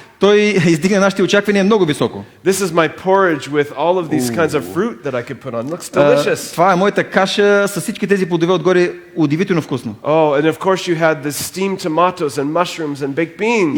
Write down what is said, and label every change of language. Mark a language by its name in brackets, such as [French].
[Bulgarian] Той издигна нашите очаквания много високо. [English] This is my porridge with all of these kinds of fruit that I could put on. Looks delicious. [Bulgarian] Това е моята каша с всички тези плодове отгоре, удивително вкусно. [English] Oh, and of course you had the steamed tomatoes and mushrooms and baked beans.